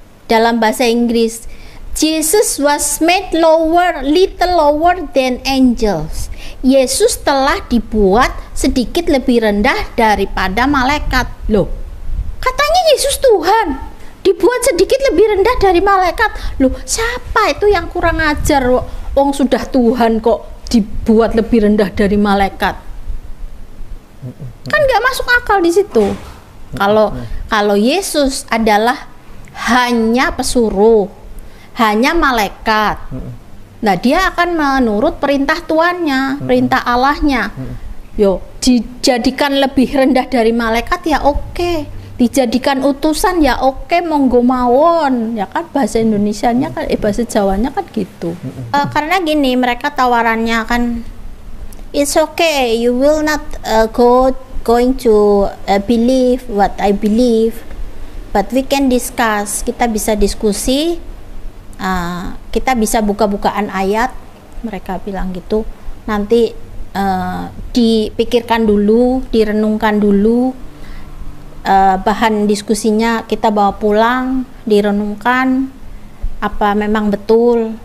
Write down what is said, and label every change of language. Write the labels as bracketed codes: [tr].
[id] Dalam bahasa Inggris, [en] Jesus was made lower, little lower than angels. [id] Yesus telah dibuat sedikit lebih rendah daripada malaikat. Loh, katanya Yesus Tuhan, dibuat sedikit lebih rendah dari malaikat. Loh, siapa itu yang kurang ajar? Wong sudah Tuhan kok dibuat lebih rendah dari malaikat. Kan nggak masuk akal di situ. Kalau Yesus adalah hanya pesuruh, hanya malaikat. Nah, dia akan menurut perintah Tuannya, perintah Allahnya. Yo, dijadikan lebih rendah dari malaikat ya oke. Dijadikan utusan ya oke, [jv] monggo mawon. [id] Ya kan bahasa Indonesianya kan bahasa Jawanya kan gitu. Karena gini, mereka tawarannya kan [en] it's okay, you will not going to believe what I believe, but we can discuss. [id] Kita bisa diskusi, kita bisa buka-bukaan ayat. Mereka bilang gitu. Nanti dipikirkan dulu, direnungkan dulu, bahan diskusinya kita bawa pulang, direnungkan apa memang betul.